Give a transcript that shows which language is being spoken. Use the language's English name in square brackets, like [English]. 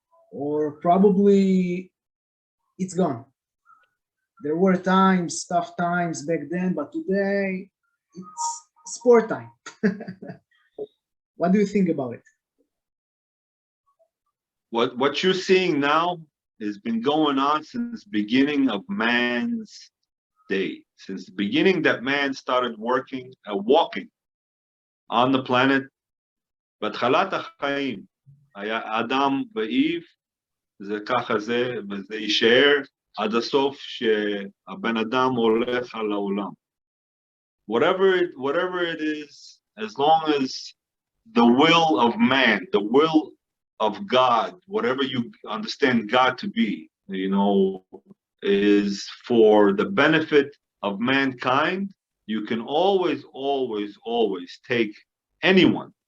[English] Or probably it's gone? There were times, tough times back then, but today it's sport time. What do you think about it? What you're seeing now has been going on since the beginning of man's day. Since the beginning that man started working, walking on the planet. [Hebrew] בהתחלת החיים היה אדם ואיב, זה ככה זה, וזה יישאר עד הסוף שהבן אדם הולך על העולם. [English] Whatever it is, as long as the will of man, the will of God, whatever you understand God to be, you know, is for the benefit of mankind, you can always take anyone.